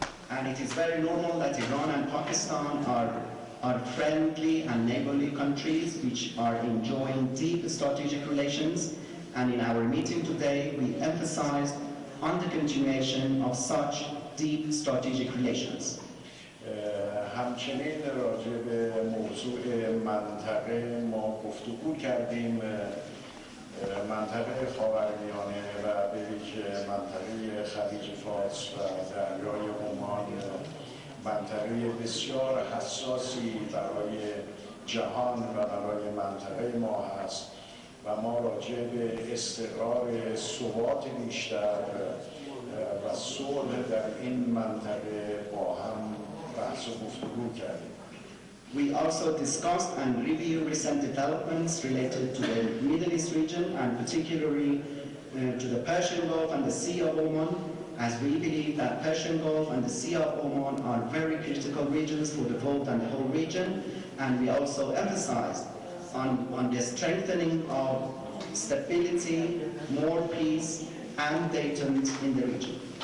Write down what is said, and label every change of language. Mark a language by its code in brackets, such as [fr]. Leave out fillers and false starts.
[en] And it is very normal that Iran and Pakistan are friendly and neighborly countries which are enjoying deep strategic relations. And in our meeting today, we emphasized on the continuation of such deep strategic relations. [fa] همچنین راجع به موضوع منطقه ما گفتگو کردیم. منطقه خاورمیانه و به ویژه منطقه خلیج فارس و دریای عمان منطقه بسیار حساسی برای جهان و برای منطقه ما هست و ما راجع به استقرار ثبات بیشتر و صلح در این منطقه با هم بحث و گفتگو کردیم. [en] We also discussed and reviewed recent developments related to the Middle East region and particularly to the Persian Gulf and the Sea of Oman, as we believe that Persian Gulf and the Sea of Oman are very critical regions for the world and the whole region, and we also emphasized on the strengthening of stability, more peace and detente in the region.